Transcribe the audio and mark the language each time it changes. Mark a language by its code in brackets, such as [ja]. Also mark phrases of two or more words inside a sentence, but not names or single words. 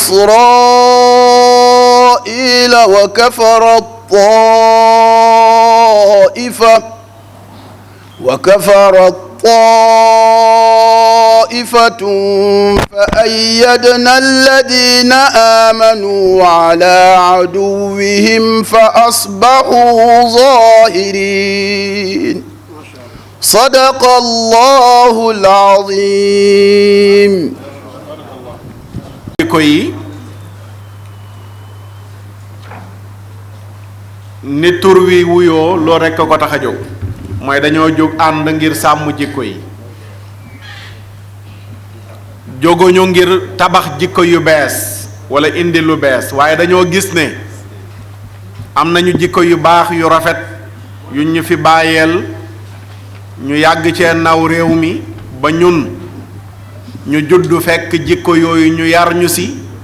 [ar] إسرائيل وكفرت طائفة فأيدنا الذين آمنوا على عدوهم فأصبحوا ظاهرين صدق الله العظيم. [wo] jikko yi ni tur wi wuyoo loolu rekk ko tax a jóg mooy dañoo jóg ànd ngir sàmm jikko yi jóguñu ngir tabax jikko yu bees walla indi lu bees waaye dañoo gis ne am nañu jikko yu baax yu rafet yu ñu fi bàyyeel ñu yàgg cee naw réew mi ba ñun ñu juddu fekk jikko yooyu ñu yar ñu ci